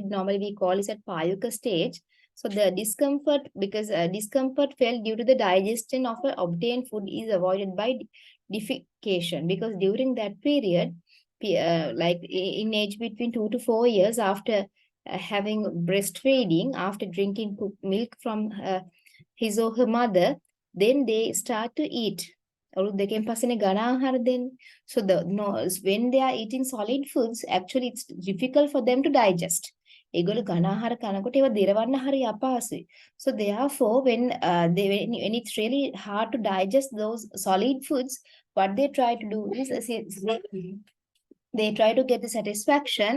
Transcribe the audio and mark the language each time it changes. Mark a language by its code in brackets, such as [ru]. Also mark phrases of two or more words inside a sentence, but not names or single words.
[en] Normally we call it at Payuka stage. So the discomfort, because discomfort felt due to the digestion of obtained food is avoided by defecation. Because during that period, like in age between 2 to 4 years after having breastfeeding, after drinking milk from his or her mother, then they start to eat. [si] අවුරුද්දකින් පස්සේනේ ඝන ආහාර දෙන්නේ. [en] So when they are eating solid foods, actually it's difficult for them to digest. [si] ඒගොල්ලෝ ඝන ආහාර කනකොට ඒවා දිරවන්න හරි අපහසුයි. [en] So therefore, when it's really hard to digest those solid foods, what they try to do is they try to get the satisfaction.